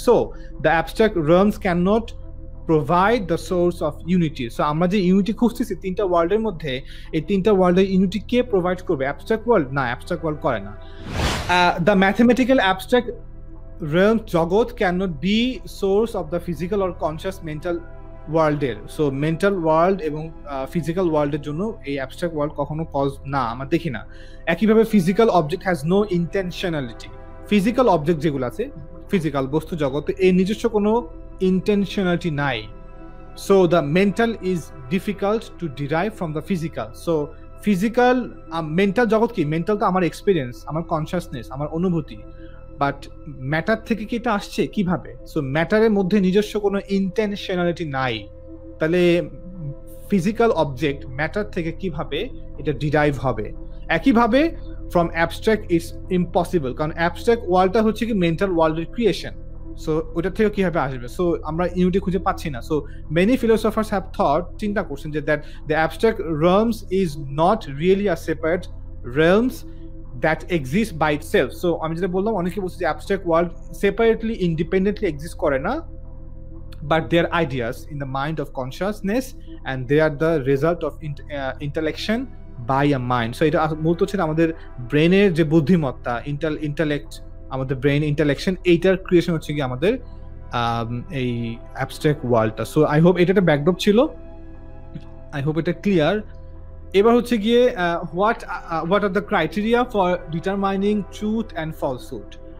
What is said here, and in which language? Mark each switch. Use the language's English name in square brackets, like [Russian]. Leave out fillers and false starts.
[English] So the abstract realms cannot provide the source of unity. [Bangla] So আমরা যে unity খুঁজতেছি 3টা ওয়ার্ল্ডের মধ্যে, এই 3টা ওয়ার্ল্ডের ইউনিটি কে প্রোভাইড করবে? Abstract world? না, অ্যাবস্ট্রাক্ট ওয়ার্ল্ড করে না। [English] The mathematical abstract realm জগৎ cannot be source of the physical or conscious mental ওয়ার্ল্ডের। [Bangla] সো মেন্টাল ওয়ার্ল্ড এবং ফিজিক্যাল ওয়ার্ল্ডের জন্য এই অ্যাবস্ট্রাক্ট ওয়ার্ল্ড কখনো কজ না, আমরা দেখি না। একইভাবে [English] physical object has no intentionality, [Bangla] physical object যেগুলো আছে ফিজিক্যাল বস্তু জগতে, এই নিজস্ব কোনো ইন্টেনশনালিটি নাই। [English] So the mental is difficult to derive from the physical. [Bangla] So physical mental জগৎ কি? মেন্টাল তো আমার এক্সপিরিয়েন্স, আমার কনসিয়াসনেস, আমার অনুভূতি, বাট ম্যাটার থেকে কি এটা আসছে কিভাবে? সো ম্যাটারের মধ্যে নিজস্ব কোনো ইন্টেনশনালিটি নাই, তাহলে ফিজিক্যাল অবজেক্ট ম্যাটার থেকে কিভাবে এটা ডিরাইভ হবে? একইভাবে [English] from abstract is impossible, [Bangla] কারণ অ্যাবস্ট্রাক্ট ওয়ার্ল্ডটা হচ্ছে কি মেন্টাল ওয়ার্ল্ডের ক্রিয়েশন। সো ওটা থেকে কিভাবে আসবে? সো আমরা ইউনিটি খুঁজে পাচ্ছি না। [English] so many philosophers have thought, [Bangla] চিন্তা করছেন যে [English] That the abstract realms is not really a separate realms that exists by itself. So [Bangla] আমি যেটা বললাম, অনেকে বলছে যে abstract world separately independently exist করে না, [English] but they are ideas in the mind of consciousness and they are the result of intellection by a mind. [Bangla] So এটা মূলত হচ্ছে আমাদের ব্রেনের যে বুদ্ধিমত্তা, ইন্টালেক্ট, আমাদের ব্রেন ইন্টালেকশন, এইটার ক্রিয়েশন হচ্ছে কি আমাদের এই অ্যাবস্ট্রাক্ট ওয়ার্ল্ডটা। সো আই হোপ এটা একটা ব্যাকড্রপ ছিল, আই হোপ এটা ক্লিয়ার। এবার হচ্ছে গিয়ে [English] What are the criteria for determining truth and falsehood.